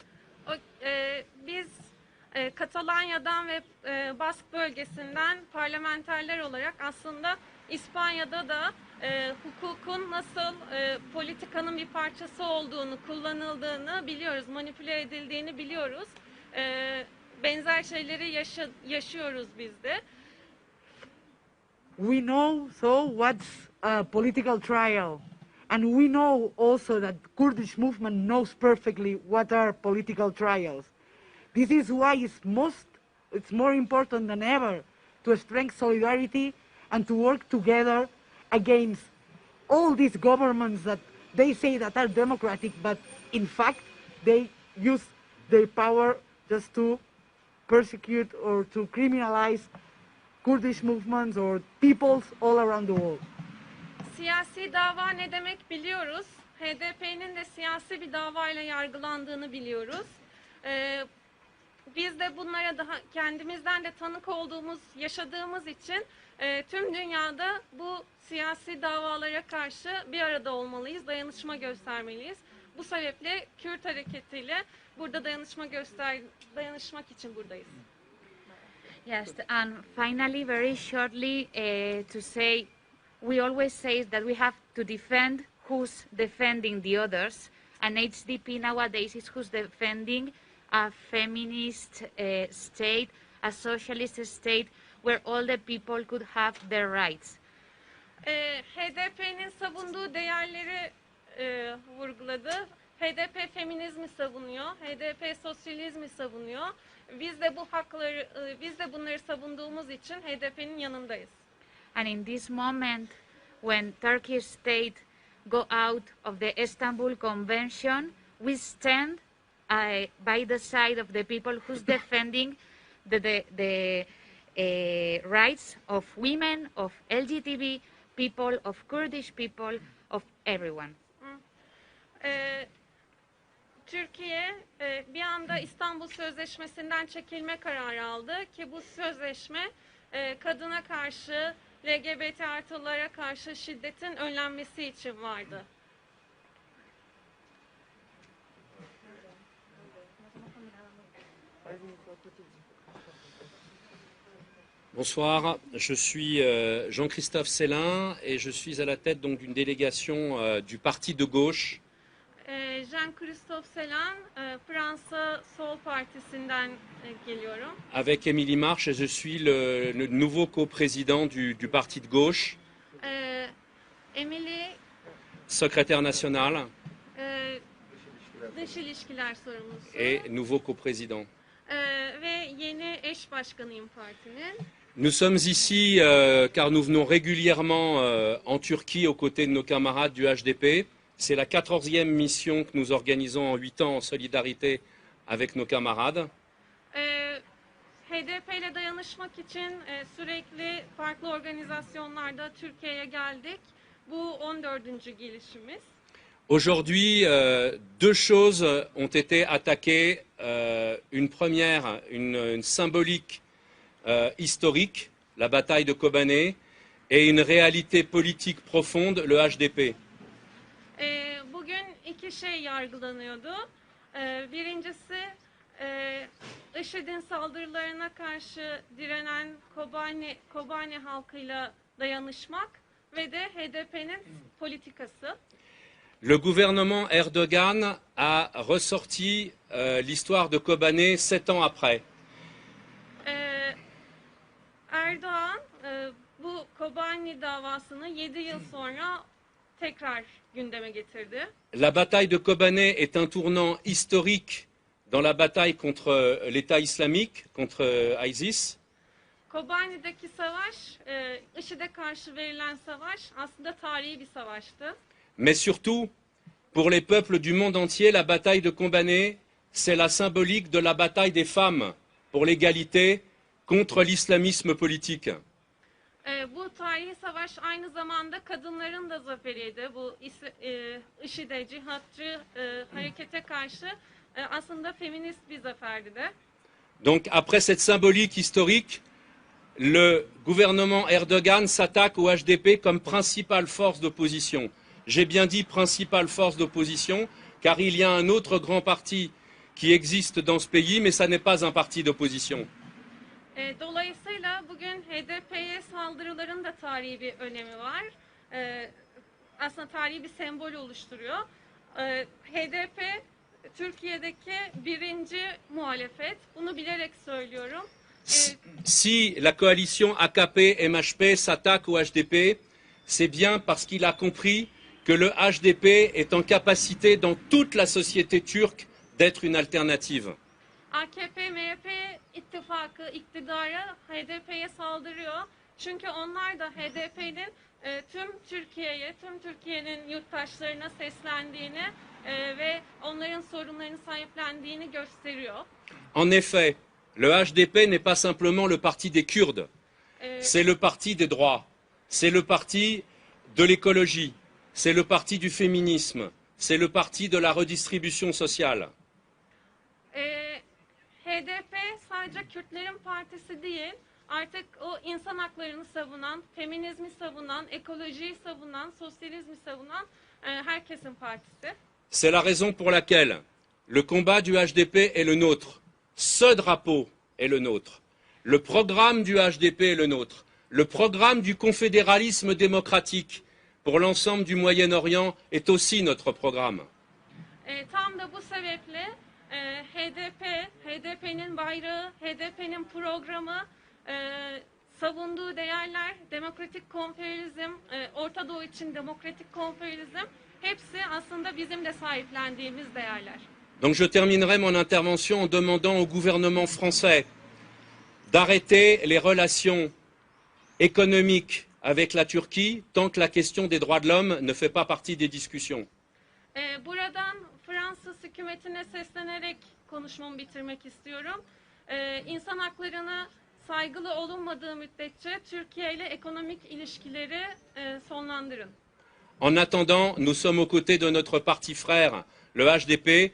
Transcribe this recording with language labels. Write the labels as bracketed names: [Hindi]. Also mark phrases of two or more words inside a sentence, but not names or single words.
[Turkish] Biz Katalanya'dan ve Bask bölgesinden parlamenterler olarak aslında İspanya'da da hukukun nasıl politikanın bir parçası olduğunu, kullanıldığını biliyoruz, manipüle edildiğini biliyoruz. Benzer şeyleri yaşıyoruz biz de. [English] We know what's a political trial, and we know also that the Kurdish movement knows perfectly what are political trials. This is why it's more important than ever to strengthen solidarity and to work together against all these governments that they say that are democratic, but in fact they use their power just to persecute or to criminalize Kurdish movements or peoples all around the world. [Turkish] Siyasi dava ne demek biliyoruz. HDP'nin de siyasi bir davayla yargılandığını biliyoruz. Biz de bunlara daha kendimizden de tanık olduğumuz, yaşadığımız için tüm dünyada bu siyasi davalara karşı bir arada olmalıyız, dayanışma göstermeliyiz. Bu sebeple Kürt hareketiyle burada dayanışmak için buradayız. [English] Yes, and finally, very shortly, to say, we always say that we have to defend who's defending the others, and HDP nowadays is who's defending a feminist state, a socialist state, where all the people could have their rights. [Turkish] HDP'nin savunduğu değerleri vurguladı. HDP feminizmi savunuyor, HDP sosyalizmi savunuyor. Biz de bunları savunduğumuz için HDP'nin yanındayız. [English] And in this moment, when Turkish state go out of the Istanbul Convention, we stand by the side of the people who's defending the rights of women, of LGBT people, of Kurdish people, of everyone. [Turkish] Türkiye bir anda İstanbul Sözleşmesi'nden çekilme kararı aldı ki bu sözleşme kadına karşı, LGBT artılara karşı şiddetin önlenmesi için vardı. [French] Bonsoir, je suis Jean-Christophe Célin et je suis à la tête donc d'une délégation du parti de gauche. [Turkish] Jean-Christophe Selan, Fransa Sol Partisi'nden geliyorum. [French] Avec Émilie Marche, je suis le nouveau coprésident du parti de gauche, Emily, secrétaire national [Turkish] dış ilişkiler sorumlusu [French] et nouveau coprésident. [Turkish] ve yeni eş başkanıyım partinin. [French] Nous sommes ici car nous venons régulièrement en Turquie aux côtés de nos camarades du HDP. C'est la 14e mission que nous organisons en 8 ans en solidarité avec nos camarades. [Turkish] HDP ile dayanışmak için sürekli farklı organizasyonlarda Türkiye'ye geldik. Bu 14. gelişimiz. [French] Aujourd'hui, deux choses ont été attaquées. Une première, une symbolique historique, la bataille de Kobane, et une réalité politique profonde, le HDP. [Turkish] Bugün iki şey yargılanıyordu. Birincisi IŞİD'in saldırılarına karşı direnen Kobane halkıyla dayanışmak ve de HDP'nin politikası. [French] Le gouvernement Erdogan a ressorti l'histoire de Kobane 7 ans après. [Turkish] Erdoğan bu Kobane davasını 7 yıl sonra tekrar gündeme getirdi. [French] La bataille de Kobane est un tournant historique dans la bataille contre l'État islamique, contre ISIS. [Turkish] Kobane'deki savaş, IŞİD'e karşı verilen savaş aslında tarihi bir savaştı. [French] Mais surtout, pour les peuples du monde entier, la bataille de Kobane, c'est la symbolique de la bataille des femmes pour l'égalité contre l'islamisme politique. [Turkish] Bu tarihi savaş aynı zamanda kadınların da zaferiydi. Bu IŞİD'e, cihatçı harekete karşı aslında feminist bir zaferdi de. [French] Donc après cette symbolique historique, le gouvernement Erdogan s'attaque au HDP comme principale force d'opposition. J'ai bien dit principale force d'opposition, car il y a un autre grand parti qui existe dans ce pays, mais ça n'est pas un parti d'opposition. [Turkish] Dolayısıyla bugün HDP'ye saldırıların da tarihi bir önemi var. Aslında tarihi bir sembol oluşturuyor. HDP Türkiye'deki birinci muhalefet. Bunu bilerek söylüyorum. [French] Si la coalition AKP-MHP s'attaque au HDP, c'est bien parce qu'il a compris que le HDP est en capacité dans toute la société turque d'être une alternative. [Turkish] AKP-MHP ittifakı, iktidarı HDP'ye saldırıyor. Çünkü onlar da HDP'nin tüm Türkiye'nin yurttaşlarına seslendiğini ve onların sorunlarını sahiplendiğini gösteriyor. [French] En effet, le HDP n'est pas simplement le parti des Kurdes, c'est le parti des droits, c'est le parti de l'écologie, c'est le parti du féminisme, c'est le parti de la redistribution sociale. [Turkish] HDP sadece Kürtlerin partisi değil, artık o insan haklarını savunan, feminizmi savunan, ekolojiyi savunan, sosyalizmi savunan herkesin partisi. [French] C'est la raison pour laquelle le combat du HDP est le nôtre. Ce drapeau est le nôtre. Le programme du HDP est le nôtre. Le programme du confédéralisme démocratique pour l'ensemble du Moyen-Orient est aussi notre programme. [Turkish] Tam da bu sebeple HDP'nin bayrağı, HDP'nin programı, savunduğu değerler, demokratik konfederalizm, Orta Doğu için demokratik konfederalizm, hepsi aslında bizim de sahiplendiğimiz değerler. [French] Donc je terminerai mon intervention en demandant au gouvernement français d'arrêter les relations économiques avec la Turquie tant que la question des droits de l'homme ne fait pas partie des discussions. [Turkish] Buradan Fransız hükümetine seslenerek konuşmamı bitirmek istiyorum. İnsan haklarına saygılı olunmadığı müddetçe Türkiye ile ekonomik ilişkileri sonlandırın. [French] En attendant, nous sommes aux côtés de notre parti frère, le HDP.